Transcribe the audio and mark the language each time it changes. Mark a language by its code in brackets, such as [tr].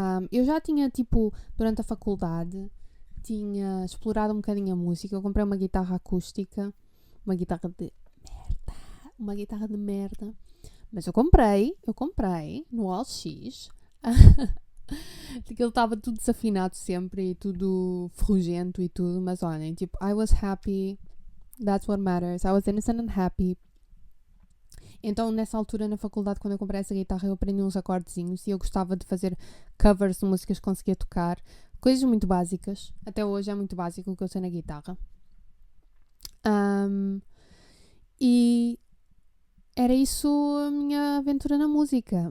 [pt] Eu já tinha, tipo, durante a faculdade, tinha explorado um bocadinho a música. Eu comprei uma guitarra acústica, uma guitarra de merda. Mas eu comprei no OLX. Aquilo estava tudo desafinado sempre e tudo ferrugento e tudo. Mas olhem, tipo, [en] I was happy. That's what matters. I was innocent and happy. [pt] Então, nessa altura, na faculdade, quando eu comprei essa guitarra, eu aprendi uns acordezinhos e eu gostava de fazer covers de músicas que conseguia tocar. Coisas muito básicas. Até hoje é muito básico o que eu sei na guitarra. E era isso a minha aventura na música.